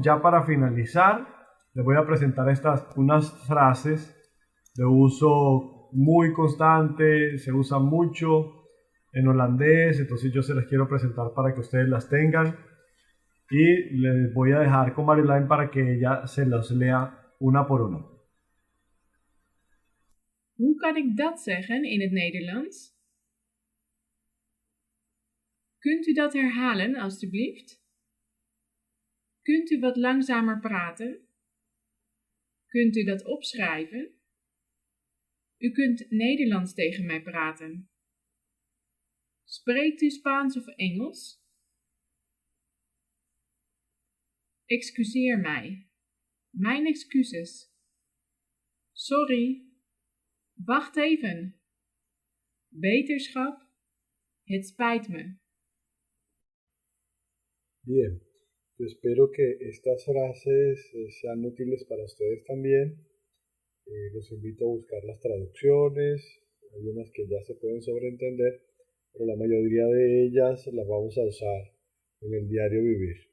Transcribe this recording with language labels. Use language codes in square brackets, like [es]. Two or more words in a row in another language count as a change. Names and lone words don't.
[es] Ya para finalizar, les voy a presentar unas frases de uso muy constante, se usan mucho en holandés, entonces yo se las quiero presentar para que ustedes las tengan y les voy a dejar con Marjolein para que ella se las lea una por una. [nl] Hoe kan ik dat zeggen in het Nederlands? Kunt u dat herhalen, alstublieft? Kunt u wat langzamer praten? Kunt u dat opschrijven? U kunt Nederlands tegen mij praten. Spreekt u Spaans of Engels? Excuseer mij. Mijn excuses. Sorry. Wacht even. Beterschap. Het spijt me. [es] Bien, yo espero que estas frases sean útiles para ustedes también. Los invito a buscar las traducciones. Hay unas que ya se pueden sobreentender, pero la mayoría de ellas las vamos a usar en el diario vivir.